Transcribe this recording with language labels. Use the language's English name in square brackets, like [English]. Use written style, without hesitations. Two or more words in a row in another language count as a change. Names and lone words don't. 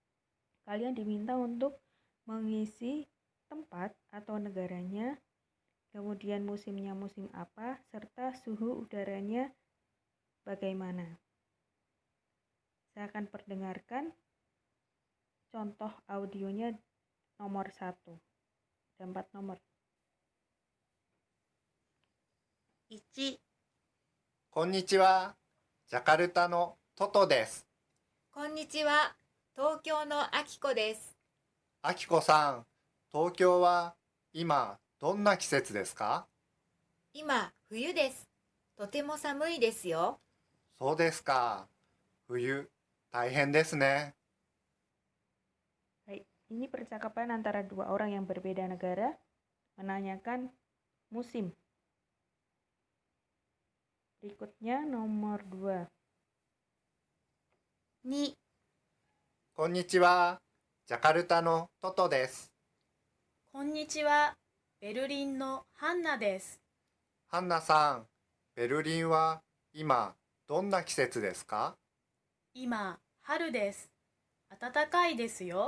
[Indonesian] Kalian diminta untuk mengisi tempat atau atau negaranya, kemudian musimnya musim apa, serta suhu udaranya bagaimana. Saya akan perdengarkan contoh audionya nomor 1. Ada 4 nomor. [Japanese] 1、こんにちは。ジャカルタのトトです。こんにちは。東京のあきこです。あきこさん、東京は今どんな季節ですか？今、冬です。とても寒いですよ。そうですか。冬、大変ですね。 [Indonesian] Baik, ini percakapan antara dua orang yang berbeda negara menanyakan musim. Berikutnya nomor 2. [Japanese] 2、こんにちは。ジャカルタのトトです。こんにちは。ベルリンのハンナです。ハンナさん、ベルリンは今どんな季節ですか？今、春です。暖かいですよ。